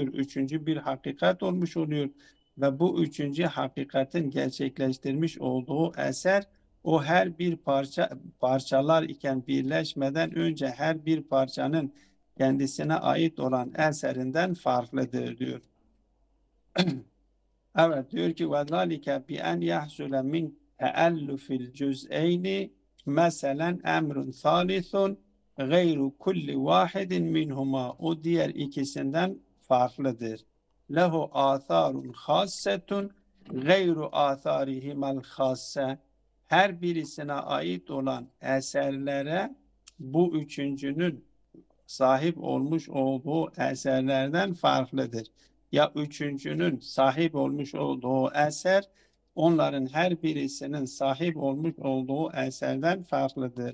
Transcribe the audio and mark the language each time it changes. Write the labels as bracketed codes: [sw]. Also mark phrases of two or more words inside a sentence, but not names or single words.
[tr] Üçüncü bir hakikat olmuş oluyor. Ve bu üçüncü hakikatin gerçekleştirmiş olduğu eser, o her bir parçalar iken birleşmeden önce her bir parçanın kendisine ait olan eserinden farklıdır diyor. Evet, diyor ki [ar] وَذَٰلِكَ بِأَنْ يَحْسُلَ مِنْ تَأَلُّفِ الْجُزْءَيْنِ مَسَلًا اَمْرٌ ثَالِثٌ غَيْرُ كُلِّ وَاحِدٍ مِنْهُمَا, [tr] o diğer ikisinden farklıdır. [ar] لَهُ آثَارٌ خَاصَّةٌ غَيْرُ آثَارِهِمَا الْخَاصَّةِ, [tr] her birisine ait olan eserlere bu üçüncünün sahip olmuş olduğu eserlerden farklıdır. Ya üçüncünün sahip olmuş olduğu eser, onların her birisinin sahip olmuş olduğu eserden farklıdır.